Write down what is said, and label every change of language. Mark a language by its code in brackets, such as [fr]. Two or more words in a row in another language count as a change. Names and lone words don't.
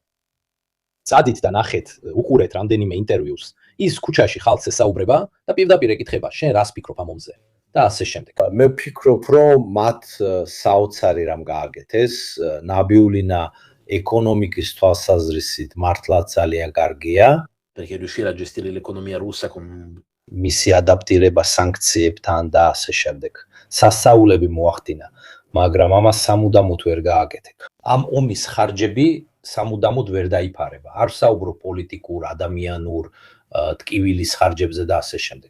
[ka] წადით და ნახეთ, უყურეთ რამდენიმე ინტერვიუს. ის ქუჩაში ხალხს ესაუბრება და პირდაპირ ეკითხება, შენ რას ფიქრობ ამ ომზე? და ასე შემდეგ. მე ვფიქრობ, რომ მათ საოცარი რამ გააკეთეს, ნაბიულინა ეკონომიკის თვალსაზრისით მართლა ძალიან კარგია. [it] Perché riuscire a gestire l'economia russa con [ka] მისი ადაპტირება სანქციებთან და ასე შემდეგ. სასაულები მოახდინა, მაგრამ ამას სამუდამოდ ვერ გააკეთე. ამ ომის ხარჯები სამუდამოდ ვერ დაიფარება. არ ვსაუბრობ პოლიტიკურ, ადამიანურ, ტკივილის ხარჯებზე და ასე შემდეგ.